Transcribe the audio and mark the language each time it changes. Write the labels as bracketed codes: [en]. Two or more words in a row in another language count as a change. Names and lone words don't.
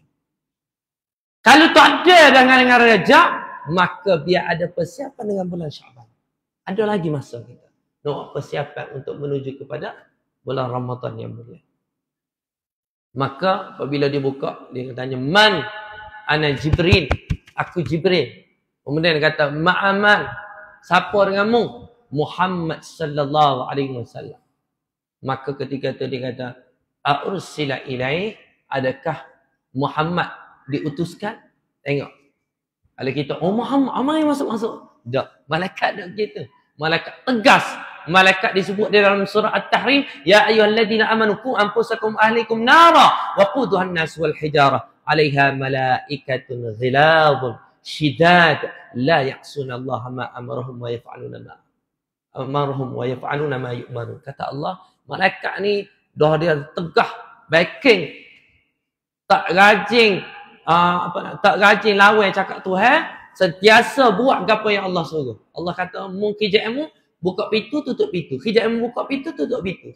[ms] Kalau tak ada dengan Rajab, maka biar ada persiapan dengan bulan Sya'ban. Ada lagi masa kita. No, persiapan untuk menuju kepada bulan Ramadan yang mulia. Maka apabila dia buka, dia tanya, [ar] Man? أنا جبريل. [ms] Aku Jibril. Kemudian dia kata, [ar] مع من. [ms] Siapa denganmu? [ar] محمد صلى الله عليه وسلم. [ms] Maka ketika itu dia kata, [ar] أأرسل إليه. [ms] Adakah Muhammad diutuskan? Tengok. Kalau kita, oh Muhammad, amai masuk-masuk. Tak. Malaikat tak begitu. Malaikat tegas. Malaikat disebut di dalam surah At-Tahrim, [ar] يا أيها الذين آمنوا قوا أنفسكم أهليكم نارا وقودها الناس والحجارة عليها ملائكة غلاظ شداد لا يعصون الله ما أمرهم ويفعلون ما يؤمرون. [ms] Kata Allah, malaikat ni dah dia tegah backing, tak rajin tak rajin lawan cakap Tuhan, sentiasa buat apa yang Allah suruh. Allah kata, mungkin jamu buka pintu, tutup pintu. Hijab buka pintu, tutup pintu.